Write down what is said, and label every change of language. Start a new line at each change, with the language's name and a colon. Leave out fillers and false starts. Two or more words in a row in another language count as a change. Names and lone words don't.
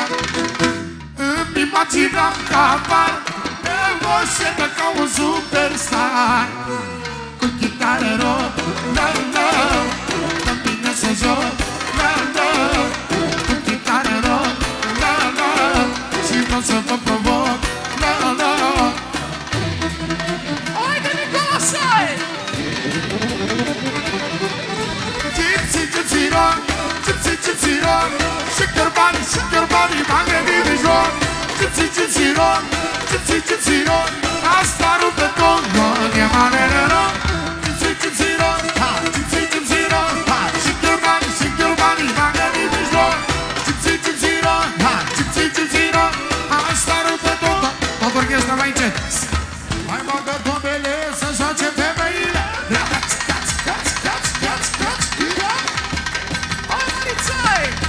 Romanian: Îmi imaginam că apar o scenă ca un superstar, cu chitară rock, la-la, dă-mi bine să joc, la-la, cu chitară rock, la-la, și vreau să vă provoc, la-la. Haide, Nicolasai!
English: Gypsy, gypsy rock, gypsy, gypsy rock, shake your body,
Romanian: m-am gândit de joc.
English: Gypsy, gypsy rock, gypsy, gypsy rock,
Romanian: asta rupe tot, e manele rock.
English: Gypsy, gypsy rock, gypsy, gypsy rock, shake your body,
Romanian: m-am gândit de joc.
English: Gypsy, gypsy rock, gypsy, gypsy rock,
Romanian: asta rupe tot. Tot orchestra mai încet. Mai bagă tombele să joace femeile. Hai, Marițai!